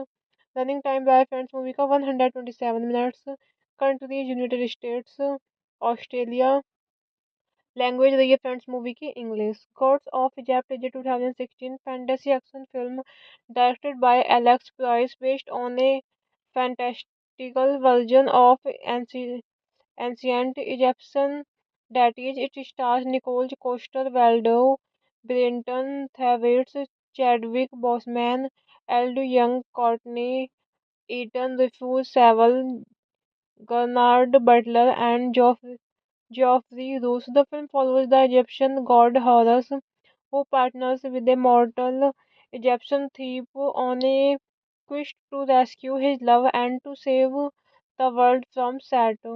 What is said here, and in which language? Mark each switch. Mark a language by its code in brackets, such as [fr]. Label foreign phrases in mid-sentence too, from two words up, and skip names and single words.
[en] running time [hi] रहा है फ्रेंड्स मूवी का 127 मिनट्स। [en] Country United States, Australia. [hi] लैंग्वेज रही है फ्रेंड्स मूवी की इंग्लिश। [en] Gods of Egypt is 2016 fantasy action film directed by Alex Price based on a fantastical version of ancient Egyptian deities. It stars Nicole Coster Waldau, Brenton Thwaites, Chadwick Boseman, Eldo Young, Courtney Eaton, Rufus Sewell, Gernard Butler, and Geoffrey Rush. The film follows the Egyptian god Horus, who partners with a mortal Egyptian thief on a quest to rescue his love and to save the world from Saturn.